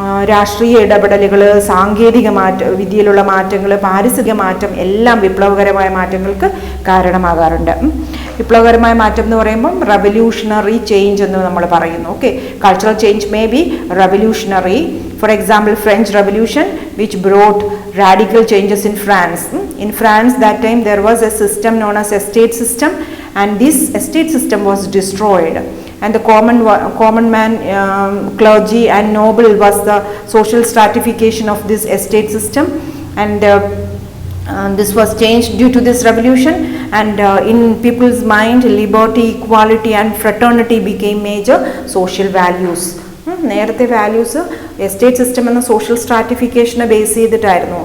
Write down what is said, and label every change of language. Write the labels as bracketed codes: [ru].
[ml] രാഷ്ട്രീയ ഇടപെടലുകൾ, സാങ്കേതിക വിദ്യയിലുള്ള മാറ്റങ്ങൾ, പാരിസ്ഥിതിക മാറ്റം എല്ലാം വിപ്ലവകരമായ മാറ്റങ്ങൾക്ക് കാരണമാകാറുണ്ട്. വിപ്ലവകരമായ മാറ്റം എന്ന് പറയുമ്പം റെവല്യൂഷണറി ചേഞ്ച് എന്ന് നമ്മൾ പറയുന്നു. Okay, cultural change may be revolutionary. [en] For example, French Revolution, which brought radical changes in France. In France, that time there was a system known as estate system, and this estate system was destroyed. And the common man, clergy and noble was the social stratification of this estate system, and this was changed due to this revolution. And in people's mind, liberty, equality, and fraternity became major social values. [ml] നേരത്തെ values estate system എന്ന social സ്ട്രാറ്റിഫിക്കേഷനെ base ചെയ്തിട്ടായിരുന്നു.